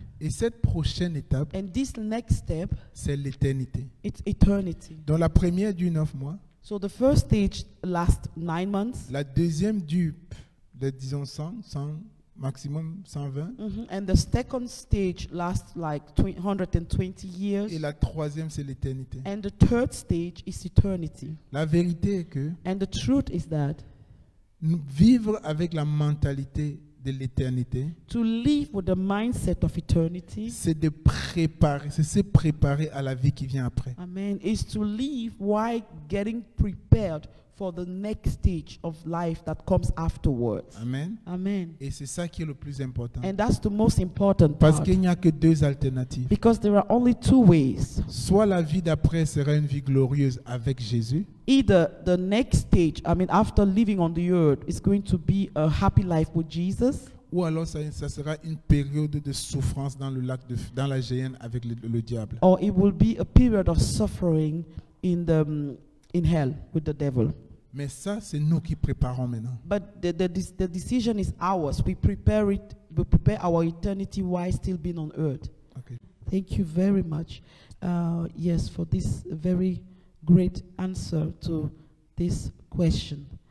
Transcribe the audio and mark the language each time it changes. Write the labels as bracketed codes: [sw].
[fr] Et cette prochaine étape, [en] And this next step, [fr] c'est l'éternité. [en] it's eternity. [fr] Donc la première dure 9 mois, [en] So the first stage lasts 9 months, [fr] la deuxième dure, disons 100, maximum 120, [en] and the second stage lasts like 120 years, [fr] et la troisième c'est l'éternité. [en] and the third stage is eternity. [fr] La vérité est que [en] And the truth is that [fr] vivre avec la mentalité de l'éternité, [en] to live with the mindset of eternity, [fr] c'est se préparer à la vie qui vient après. [en] amen, is to live while getting prepared for the next stage of life that comes afterwards. [fr] Amen. [en] Amen. [fr] Et c'est ça qui est le plus important. [en] And that's the most important [fr] Parce [en] part. [fr] qu'il n'y a que deux alternatives. [en] Because there are only two ways. [fr] Soit la vie d'après sera une vie glorieuse avec Jésus, [en] Either the next stage, after living on the earth, is going to be a happy life with Jesus, [fr] ou alors ça sera une période de souffrance dans dans la géhenne avec le diable. [en] or it will be a period of suffering in hell with the devil. [fr] Mais ça, c'est nous qui préparons maintenant. [en] But the decision is ours. We prepare our eternity while still being on earth. Okay. Thank you very much. Yes, for this very great answer to this question.